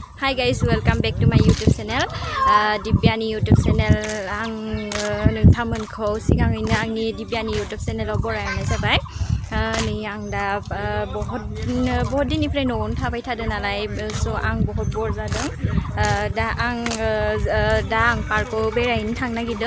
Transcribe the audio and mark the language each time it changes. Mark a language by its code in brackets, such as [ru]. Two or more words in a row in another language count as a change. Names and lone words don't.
[en] Hi guys, welcome back to my YouTube channel. [brx] Dibyani YouTube channel आं नोंथांमोनखौ सिगाङैनो आंनि दिब्यानि YouTube channelआव बरायनाय जाबाय। नै आं दा [hi] बहुत दिननिफ्राय [brx] न'आवनो थाबाय थादों नालाय स' आं [hi] बहुत बर [brx] जादों। दा आं पार्कआव बेरायनो थांनो नागिरदों।